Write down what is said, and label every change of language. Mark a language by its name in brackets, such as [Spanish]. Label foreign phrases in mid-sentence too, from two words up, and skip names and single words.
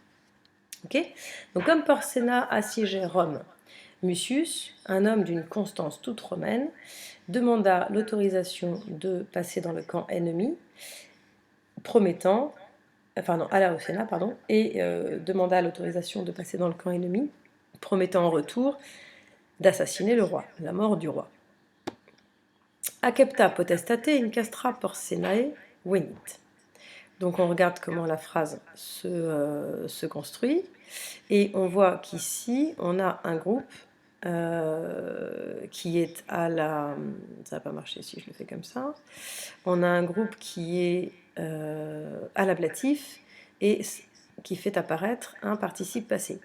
[French] Okay, donc comme Porséna assiégeait Rome, Mucius, un homme d'une constance toute romaine, demanda l'autorisation de passer dans le camp ennemi, promettant, alla au Sénat, et demanda l'autorisation de passer dans le camp ennemi, promettant en retour d'assassiner le roi, la mort du roi. [Latin] Accepta potestate in castra Porsenae venit. [French] Donc on regarde comment la phrase se construit, et on voit qu'ici on a un groupe qui est à la... Ça va pas marcher si je le fais comme ça. On a un groupe qui est à l'ablatif et qui fait apparaître un participe passé.